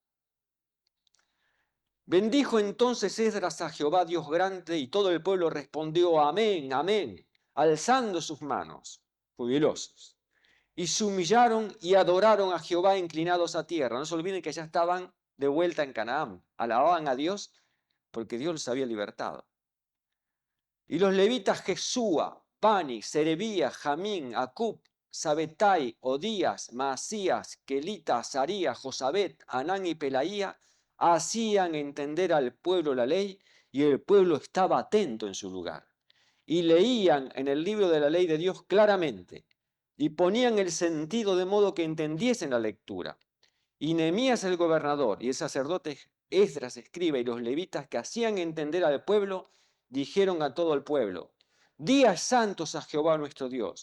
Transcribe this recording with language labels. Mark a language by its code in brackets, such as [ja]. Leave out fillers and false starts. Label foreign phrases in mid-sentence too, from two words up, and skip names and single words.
[es] Bendijo entonces Esdras a Jehová Dios grande, y todo el pueblo respondió amén, amén, alzando sus manos, jubilosos. Y se humillaron y adoraron a Jehová inclinados a tierra. No se olviden que ya estaban de vuelta en Canaán. Alababan a Dios porque Dios los había libertado. Y los levitas Jesúa, Bani, Serebía, Jamín, Acub, Sabetai, Odías, Maasías, Kelita, Azaría, Josabet, Anán y Pelaía hacían entender al pueblo la ley, y el pueblo estaba atento en su lugar. Y leían en el libro de la ley de Dios claramente, y ponían el sentido de modo que entendiesen la lectura. Y Nehemías el gobernador y el sacerdote Esdras escriba y los levitas que hacían entender al pueblo, dijeron a todo el pueblo: días santos a Jehová nuestro Dios.